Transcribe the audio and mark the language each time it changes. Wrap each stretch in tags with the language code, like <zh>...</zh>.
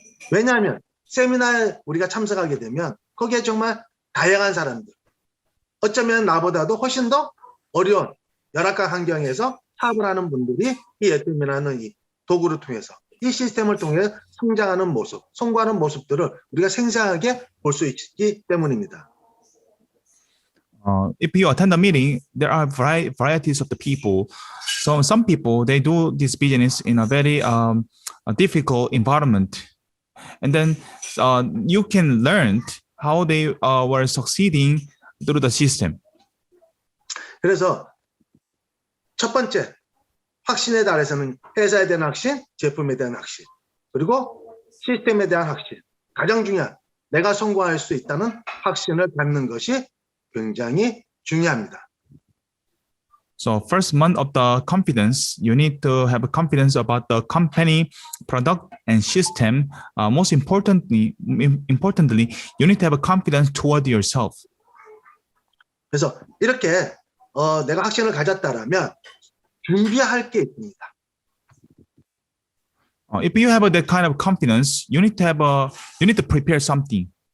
<ko>왜냐하면 세미나에 우리가 참석하게 되면 거기에 정말 다양한 사람들, 어쩌면 나보다도 훨씬 더 어려운 열악한 환경에서 사업을 하는 분들이 이 애터미라는 이 도구를 통해서 이 시스템을 통해 성장하는 모습, 성공하는 모습들을 우리가 생생하게 볼 수 있기 때문입니다.</ko> <en>If you attend the meeting, there are varieties of the people. So some people, they do this business in a very difficult environment. And then you can learn how they were succeeding through the system.</en> <ko>그래서 첫 번째, 확신에 달해서는 회사에 대한 확신, 제품에 대한 확신, 그리고 시스템에 대한 확신. 가장 중요한 내가 성공할 수 있다는 확신을 갖는 것이 굉장히 중요합니다.</ko> <en>So first month of the confidence, you need to have confidence about the company, product, and system. Most importantly, you need to have confidence toward yourself.</en> <ko>그래서 이렇게 내가 확신을 가졌다라면 준비할 게 있습니다.</ko> <en>If you have that kind of confidence, you need to prepare something.</en>